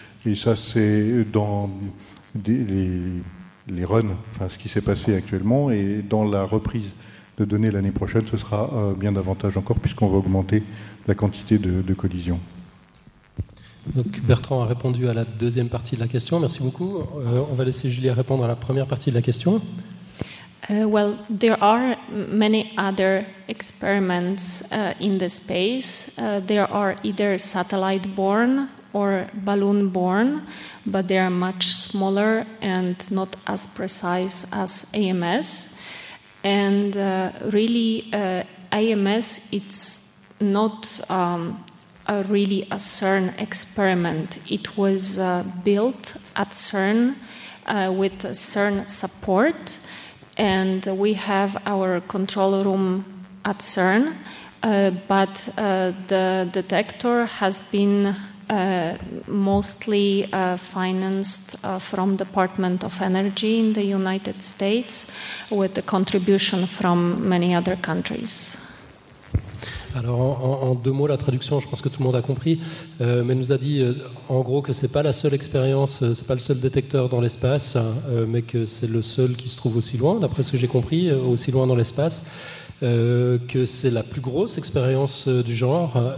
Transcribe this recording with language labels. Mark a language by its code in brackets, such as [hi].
[fr] Et ça, c'est dans les runs, enfin, ce qui s'est passé actuellement. Et dans la reprise de données l'année prochaine, ce sera bien davantage encore, puisqu'on va augmenter la quantité de collisions. Donc Bertrand a répondu à la deuxième partie de la question. Merci beaucoup. On va laisser Julia répondre à la première partie de la question. [en] Well, there are many other experiments in the space. There are either satellite-borne or balloon-borne, but they are much smaller and not as precise as AMS. And AMS, it's not... really a CERN experiment. It was built at CERN with CERN support, and we have our control room at CERN, but the detector has been mostly financed from the Department of Energy in the United States, with a contribution from many other countries. [fr] Alors, en deux mots, la traduction, je pense que tout le monde a compris, mais nous a dit en gros que ce n'est pas la seule expérience, ce n'est pas le seul détecteur dans l'espace, mais que c'est le seul qui se trouve aussi loin, d'après ce que j'ai compris, aussi loin dans l'espace, que c'est la plus grosse expérience du genre.